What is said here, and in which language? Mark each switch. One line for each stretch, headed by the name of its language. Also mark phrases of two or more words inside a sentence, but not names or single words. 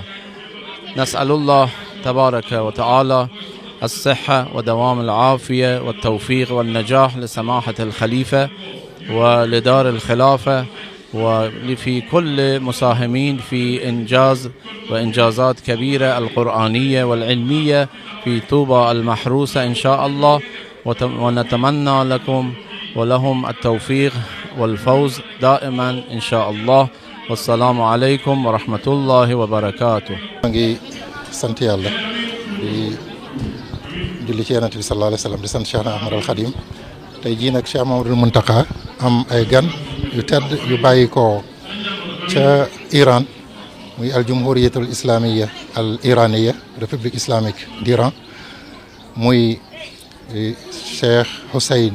Arabic: نسأل الله تبارك وتعالى الصحة ودوام العافية والتوفيق والنجاح لسماحة الخليفة ولدار الخلافة ولفي كل مساهمين في إنجاز وإنجازات كبيرة القرآنية والعلمية في طوبى المحروسة إن شاء الله، ونتمنى لكم ولهم التوفيق والفوز دائما إن شاء الله. والسلام عليكم ورحمة الله وبركاته.
Wolof: sant yàlla di julli ci Yonent bi
Arabic: صلى الله عليه وسلم
Wolof: di sant Cheikh Ahmad al Khadim. tey jii nag Cheikh Mamadou Mountakha am ay gan yu tedd yu bàyyi ko ca Iran muy
Arabic: الجمهورية الإسلامية الإيرانية
French: république islamique d'Iran,
Wolof: muy Cheikh Hussein